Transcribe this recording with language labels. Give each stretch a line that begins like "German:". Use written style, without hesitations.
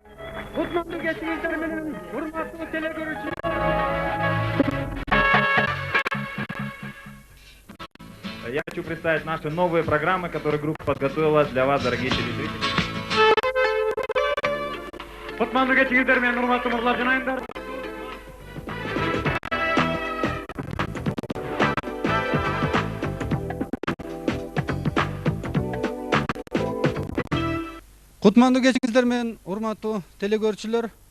Kyrgyz: кечиңиздер менен урматтуу телекөрүүчүлөр.
Russian: Я хочу представить наши новые программы, которые группа подготовила для вас, дорогие телезрители.
Kyrgyz: Кутмандуу кечиңиздер менен урматтуу мурлар жанайымдар. Кутмандуу кечиңиздер менен урматтуу телекөрүүчүлөр.